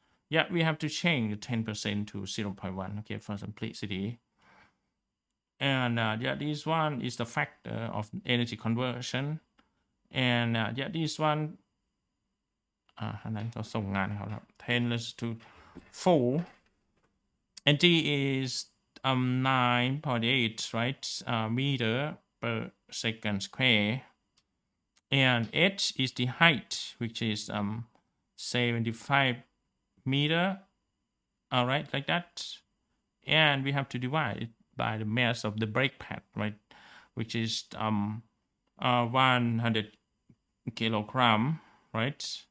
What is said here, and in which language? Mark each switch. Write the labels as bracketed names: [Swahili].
[English] Yeah, we have to change 10% to 0.1, okay, for simplicity. And yeah, this one is the factor of energy conversion. And yeah, this one, [Thai] อันนั้นเขาส่งงานเขาครับ [English] 10 raised to 4. and T is 9.8, right, meter per second square, and H is the height, which is 75 meter, all right, like that, and we have to divide it by the mass of the brake pad, right, which is 100 kilogram, right,